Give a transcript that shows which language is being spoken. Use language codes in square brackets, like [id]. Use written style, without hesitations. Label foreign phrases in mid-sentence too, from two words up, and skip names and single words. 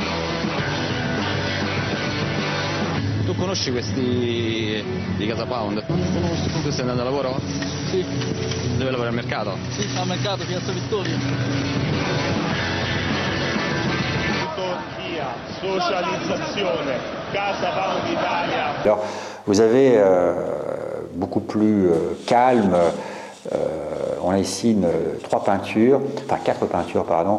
[it] Tu conosci questi di Casa Pound? Non li conosco. Tu stai andando a lavoro? Sì. Dove lavori, al mercato? Sì, al mercato, Piazza Vittorio. Via, socialisation, Casa Pound Italia. [fr] Alors, vous avez beaucoup plus calme. On a ici quatre peintures, pardon.